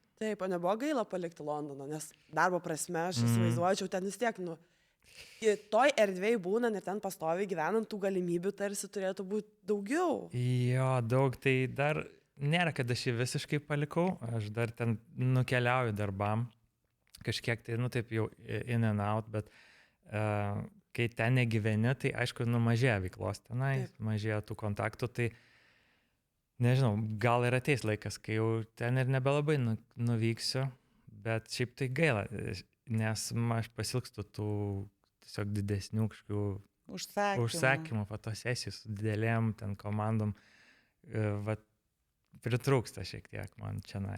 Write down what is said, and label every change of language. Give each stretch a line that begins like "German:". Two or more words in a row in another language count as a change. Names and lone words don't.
Lithuanian: Taip, o nebuvo gaila palikti Londoną, nes darbo prasme aš įsivaizduočiau ten vis tiek, toj erdvėj būnant ir ten pastoviai gyvenant, tų galimybių tarsi turėtų būti daugiau. Jo, daug, tai dar nėra, kad aš jį visiškai palikau, aš dar ten nukeliauju darbam, kažkiek tai, taip jau
English: in and out,
Lithuanian: bet kai ten negyveni, tai aišku, mažėja veiklos tenai, mažėja tų kontaktų, tai nežinau, gal ir ateis laikas, kai jau ten ir nebelabai nuvyksiu, bet šiaip tai gaila, nes aš pasilgstu tų tiesiog didesnių kažkokių užsakymų, fotosesijų su didelėm ten komandom, pritrūksta šiek tiek man čionai.